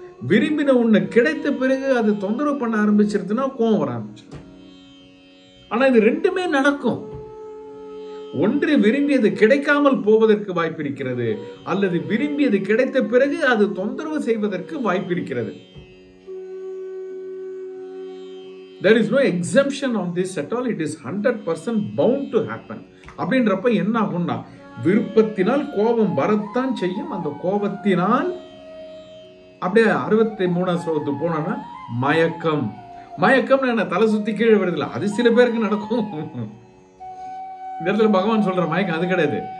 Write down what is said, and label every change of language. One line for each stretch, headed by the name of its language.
Tamil: விரும்பின ஒண்ணு கிடைத்த பிறகு அது தொந்தரவு பண்ண ஆரம்பிச்சிருச்சுன்னா கோபம் வர ஆரம்பிச்சு. ஆனா இது ரெண்டுமே நடக்கும். ஒன்று விரும்பியது கிடைக்காமல் போவதற்கு வாய்ப்பு இருக்கிறது, அல்லது விரும்பியது கிடைத்த பிறகு அது தொந்தரவு செய்வதற்கு வாய்ப்பு இருக்கிறது.
English: There is no exemption on this at all. It is 100% bound to happen.
Tamil: அப்படின்றப்ப என்ன ஆகும்னா, விருப்பத்தினால் கோபம் வரத்தான் செய்யும். அந்த கோபத்தினால் அப்படியே 63ஆம் ஸ்லோகத்துக்கு போனோம்னா மயக்கம். மயக்கம் என்ன, தலை சுத்தி கீழே வருதுல, அது சில பேருக்கு நடக்கும். இந்த இடத்துல பகவான் சொல்ற மயக்கம் அது கிடையாது.